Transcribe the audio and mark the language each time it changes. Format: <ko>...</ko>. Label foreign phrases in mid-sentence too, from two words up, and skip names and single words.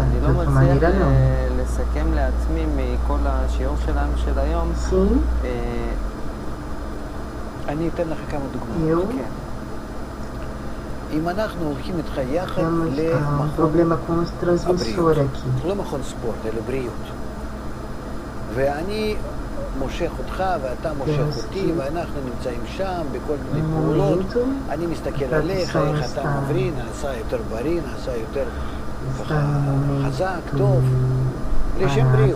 <pt>De outra maneira, não. Sim. Eu temos um problema com o transmissor aqui.</pt> <he>מושך אותך ואתה מושך אותי ואנחנו נמצאים שם בכל מיני פעולות. אני מסתכל עליך, איך אתה מבריא, נעשה יותר בריא, נעשה יותר חזק, טוב, לשם בריאות.</he>